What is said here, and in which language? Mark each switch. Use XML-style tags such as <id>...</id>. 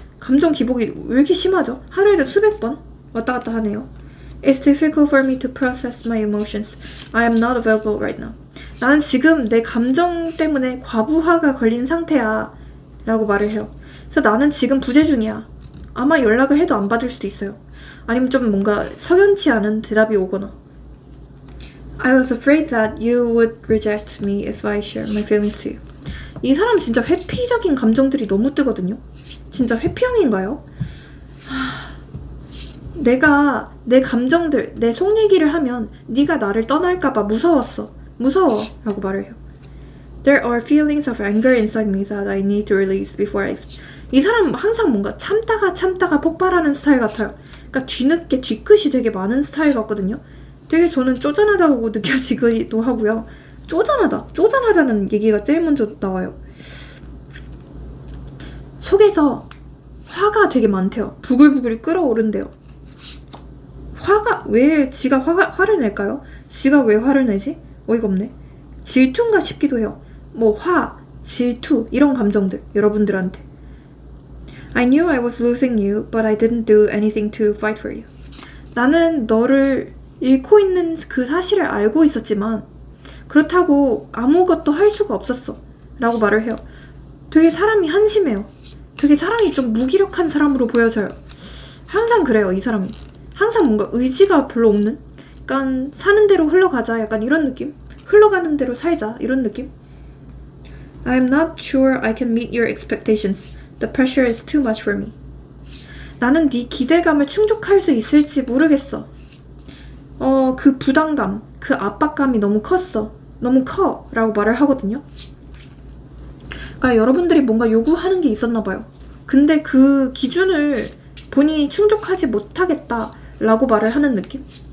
<ko>감정 기복이 왜 이렇게 심하죠? 하루에도 수백 번 왔다 갔다 하네요.</ko> <en>It's difficult for me to process my emotions. I am not available right now.</en> <ko>나는 지금 내 감정 때문에 과부하가 걸린 상태야 라고 말을 해요. 그래서 나는 지금 부재 중이야. 아마 연락을 해도 안 받을 수도 있어요. 아니면 좀 뭔가 석연치 않은 대답이 오거나.</ko> <en>I was afraid that you would reject me if I share my feelings to you.</en> <ko>이 사람 진짜 회피적인 감정들이 너무 뜨거든요. 진짜 회피형인가요? 내가 내 감정들, 내 속 얘기를 하면 네가 나를 떠날까봐 무서웠어. 무서워 라고 말을 해요.</ko> <en>There are feelings of anger inside me that I need to release before I...</en> <ko>이 사람 항상 뭔가 참다가 폭발하는 스타일 같아요. 그러니까 뒤늦게 뒤끝이 되게 많은 스타일 같거든요. 되게 저는 쪼잔하다고 느껴지기도 하고요. 쪼잔하다는 얘기가 제일 먼저 나와요. 속에서 화가 되게 많대요. 부글부글 끓어오른대요. 화가 왜 지가 화를 낼까요? 지가 왜 화를 내지? 어이가 없네. 질투인가 싶기도 해요. 뭐 화, 질투 이런 감정들 여러분들한테.</ko> <en>I knew I was losing you, but I didn't do anything to fight for you.</en> <ko>나는 너를 잃고 있는 그 사실을 알고 있었지만 그렇다고 아무것도 할 수가 없었어 라고 말을 해요. 되게 사람이 한심해요. 되게 사람이 좀 무기력한 사람으로 보여져요. 항상 그래요. 이 사람이 항상 뭔가 의지가 별로 없는, 약간 사는 대로 흘러가자 약간 이런 느낌? 흘러가는 대로 살자 이런 느낌?</ko> <en>I'm not sure I can meet your expectations. The pressure is too much for me.</en> <ko>나는 네 기대감을 충족할 수 있을지 모르겠어. 그 부담감, 그 압박감이 너무 컸어. 너무 커 라고 말을 하거든요. 그러니까 여러분들이 뭔가 요구하는 게 있었나 봐요. 근데 그 기준을 본인이 충족하지 못하겠다 라고 말을 하는 느낌?</ko>